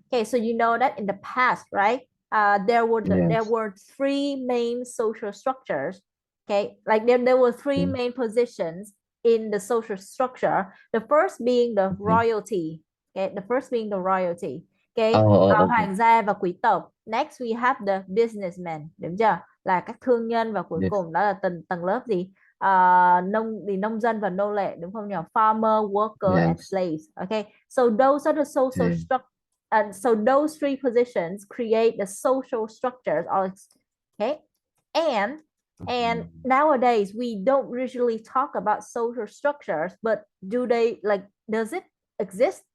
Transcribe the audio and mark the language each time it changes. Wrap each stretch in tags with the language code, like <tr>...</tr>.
<en>Okay, so you know that in the past, right? There Yes. were three main social structures. Okay, like there were three Okay. main positions in the social structure. The first being the Okay. royalty. Okay, the first being the royalty. Okay, Okay.</en> <vi>hoàng gia và quý tộc.</vi> <en>Next we have the businessmen,</en> <vi>đúng chưa? Là các thương nhân và cuối</vi> <en>Yes.</en> <vi>cùng đó là tầng tầng lớp gì? Nông dân và nô lệ đúng không nhỉ?</vi> <en>Farmer, worker and Yes. slaves. Okay, so those are the social Okay. structure. And so those three positions create the social structures. Okay, and and Okay. nowadays we don't usually talk about social structures, but does it exist?</en>